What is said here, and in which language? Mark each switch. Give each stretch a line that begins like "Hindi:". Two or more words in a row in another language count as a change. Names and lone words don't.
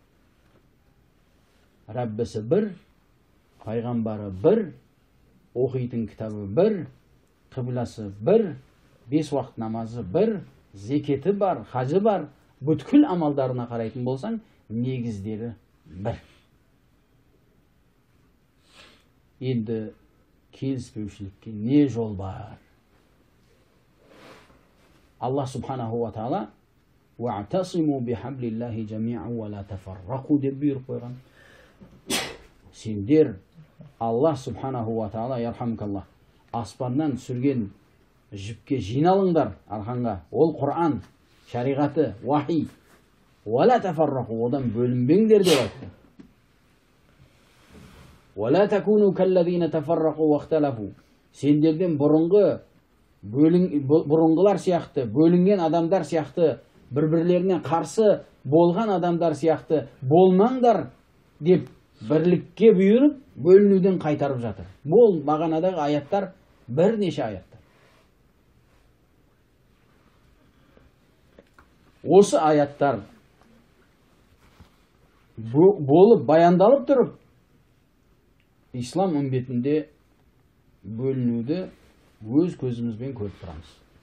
Kazakh: Раббісі бір, пайғамбары бір, оқитын кітабы бір, қибласы бір, 5 уақыт намазы бір, зекеті бар, хажы бар, бүткіл амалдарына қарайтын болсаң, негіздері бір. Енді келіспеушілікке не жол бар? Аллах
Arabic: سبحانه وتعالى «واعتصموا بحبل الله جميعا ولا تفرقوا»
Kazakh: деп бұйырып қойған. Сендер Аллах
Arabic: سبحانه وتعالى,
Kazakh: ярхамкаллах, аспаннан түсірген жіпке жиналыңдар арқанға. Ол Құран, шариғаты, вахи.
Arabic: «ولا تفرقوا»
Kazakh: одан бөлінбеңдер деп айтты.
Arabic: وَلَا تَكُونُوا كَالَّذِينَ تَفَرَّقُوا وَاخْتَلَفُوا
Kazakh: Сендерден бұрынғылар сияқты, бөлінген адамдар сияқты, бір-бірлеріне қарсы болған адамдар сияқты болмаңдар деп бірлікке бұйырып, бөлінуден қайтарып жатыр. Бұл мағанадағы аяттар бірнеше аяттар. Осы аяттар болып баяндалып тұрып, ислам үмбетінде бөлінуді өз көзімізбен көріп тұрамыз.